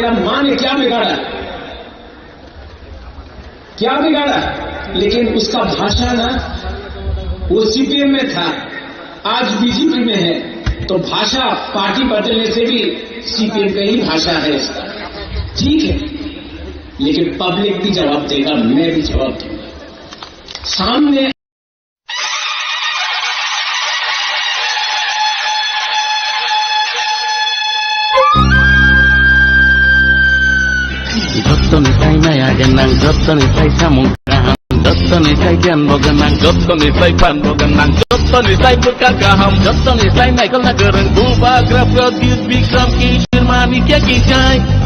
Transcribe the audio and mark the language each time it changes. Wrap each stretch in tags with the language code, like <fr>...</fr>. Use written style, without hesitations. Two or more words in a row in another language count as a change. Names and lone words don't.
<hi>मेरा मां ने क्या बिगाड़ा, लेकिन उसका भाषा ना, वो सीपीएम में था, आज बीजेपी में है। तो भाषा पार्टी बदलने से भी सीपीएम का ही भाषा है इसका, ठीक है, लेकिन पब्लिक भी जवाब देगा, मैं भी जवाब दूंगा। सामने</hi> <trp>Jottonisai maya genang, jottonisai samungkaham, jottonisai janbo genang, jottonisai panbo genang, jottonisai berkakaham, jottonisai naikal nagereng, Bubagra Pradyut Bikram Kishir Manikya Kijai.</trp>